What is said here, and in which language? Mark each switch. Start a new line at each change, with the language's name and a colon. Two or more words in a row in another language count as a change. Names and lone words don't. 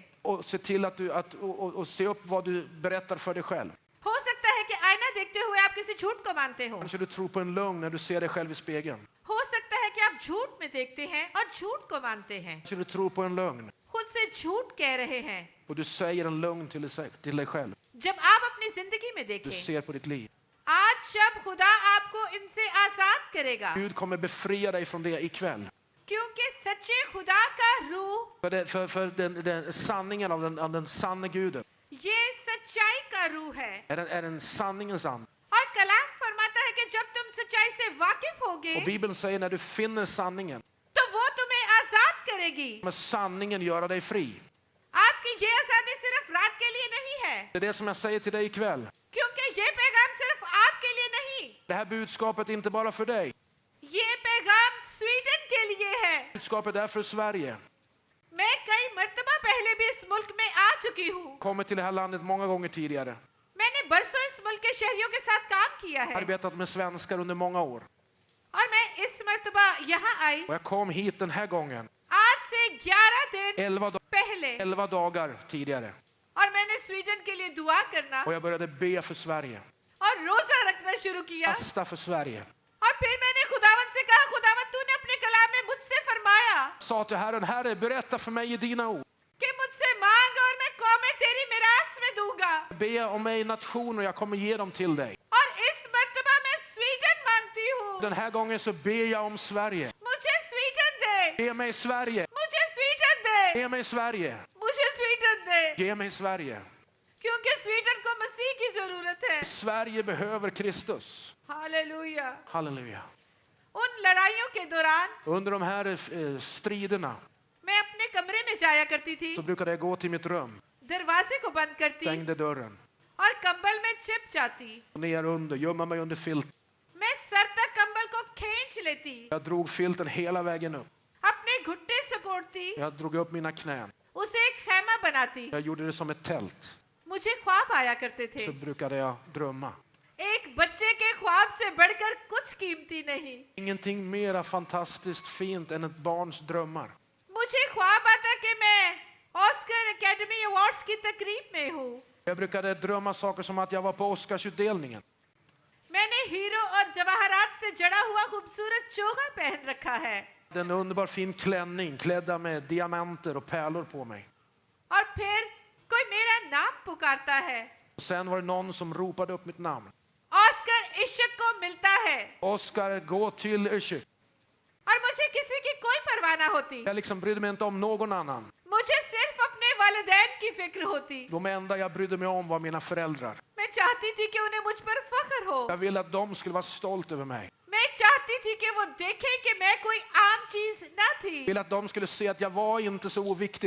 Swedish: Och se till att och se upp vad du berättar för dig själv.
Urdu: ہو سکتا ہے کہ آئینہ دیکھتے ہوئے آپ کسی جھوٹ کو مانتے ہو.
Swedish: Kanske du tror på en lögn när du ser dig själv i spegeln.
Urdu: ہو سکتا ہے کہ آپ جھوٹ میں دیکھتے ہیں اور جھوٹ کو مانتے ہیں.
Swedish: Kanske du tror på en lögn
Urdu: خود سے جھوٹ کہہ رہے ہیں.
Swedish: och du säger en lögn till dig själv.
Urdu: جب آپ اپنی زندگی میں
Swedish: Du
Urdu: دیکھیں,
Swedish: ser på ditt liv.
Urdu: آج شب خدا آپ کو ان سے آزاد کرے گا,
Swedish: Gud kommer befria dig från det ikväll.
Urdu: کیونکہ سچے خدا کا روح,
Swedish: För den sanningen av den sanne Guden
Urdu: یہ سچائی کا روح ہے.
Swedish: är en sanningens ande.
Urdu: اور کلام فرماتا ہے کہ جب تم سچائی سے واقف ہوگے,
Swedish: Och Bibeln säger när du finner sanningen,
Urdu: تو وہ تمہیں آزاد کرے گی.
Swedish: kommer sanningen göra dig fri.
Urdu: آپ کی یہ آزادی صرف رات کے لیے نہیں ہے,
Swedish: Det är det som jag säger till dig ikväll.
Urdu: کیونکہ یہ
Swedish: Det här budskapet är inte bara för dig.
Urdu: یہ پیغام سویڈن کے لیے ہے.
Swedish: Budskapet är för Sverige.
Urdu: میں کئی مرتبہ پہلے بھی اس ملک میں آ چکی ہوں.
Swedish: Kommit till det här landet många gånger tidigare.
Urdu: میں نے برسوں اس ملک کے شہریوں کے ساتھ کام کیا ہے
Swedish: Arbetat med svenskar under många år.
Urdu: اور میں اس مرتبہ یہاں آئی
Swedish: Och jag kom hit den här gången.
Urdu: آج سے 11 دن
Swedish: 11
Urdu: पहले
Swedish: dagar tidigare.
Urdu: اور میں نے سویڈن کے لیے دعا کرنا
Swedish: Och jag började be för Sverige.
Urdu: اور روزہ رکھنا شروع کیا
Swedish: Fasta för Sverige.
Urdu: اور پھر میں نے خداوند سے کہا خداوند تو نے اپنے کلام میں مجھ سے فرمایا
Swedish: Sa till Herren, Herre, berätta för mig i dina ord.
Urdu: کہ مجھ سے مانگ اور میں قومیں تیری میراث میں دوں گا
Swedish: Be om mig nationer, jag kommer ge dem till dig.
Urdu: اور اس مرتبہ میں سویڈن مانگتی ہوں
Swedish: Den här gången så ber jag om Sverige.
Urdu: مجھے سویڈن دے
Swedish: Ge mig Sverige.
Urdu: مجھے سویڈن دے
Swedish: Ge mig Sverige.
Urdu: مجھے سویڈن دے
Swedish: Ge mig Sverige.
Urdu: کیونکہ سویڈن کو مسیح کی ضرورت ہے
Swedish: Sverige behöver Kristus.
Urdu: हालेलुया
Swedish: Halleluja.
Urdu: ان لڑائیوں کے دوران
Swedish: Under de här striderna
Urdu: میں اپنے کمرے میں جایا کرتی تھی
Swedish: så brukade jag gå till mitt rum.
Urdu: دروازے کو بند کرتی
Swedish: Stängde dörren.
Urdu: اور کمبل میں چھپ جاتی
Swedish: Ner under, gömma mig under filten.
Urdu: میں سر تک کمبل کو کھینچ لیتی
Swedish: Jag drog filten hela vägen upp.
Urdu: اپنے گھٹنے سکوڑتی
Swedish: Jag drog upp mina knän.
Urdu: اسے ایک خیمہ بناتی
Swedish: Jag gjorde det som ett tält.
Urdu: مجھے خواب آیا کرتے تھے
Swedish: Så brukade jag drömma.
Urdu: ایک بچے کے خواب سے بڑھ کر کچھ قیمتی نہیں
Swedish: Ingenting mera fantastiskt fint än ett barns drömmar.
Urdu: مجھے خواب آتا کہ میں آسکر اکیڈمی ایوارڈز کی تقریب میں ہوں
Swedish: Jag brukade drömma saker som att jag var på Oscarsutdelningen.
Urdu: میں نے ہیروں اور جواہرات سے جڑا ہوا خوبصورت چوغہ پہن رکھا ہے
Swedish: En underbar fin klänning klädda med diamanter och pärlor på mig.
Urdu: اور پھر کوئی میرا نام پکارتا ہے
Swedish: Och sen var det någon som ropade upp mitt namn.
Urdu: آسکر عشق کو ملتا ہے
Swedish: Oscar, gå till Ishik.
Urdu: اور مجھے کسی کی کوئی پرواہ نہ ہوتی
Swedish: Jag liksom brydde mig inte om någon annan.
Urdu: مجھے صرف اپنے والدین کی فکر ہوتی
Swedish: De enda jag brydde mig om var mina föräldrar.
Urdu: میں چاہتی تھی کہ انہیں مجھ پر فخر ہو
Swedish: Jag ville att de skulle vara stolt över mig.
Urdu: میں چاہتی تھی کہ وہ دیکھیں کہ میں کوئی عام چیز نہ تھی
Swedish: Jag ville att de skulle se att jag var inte så oviktig.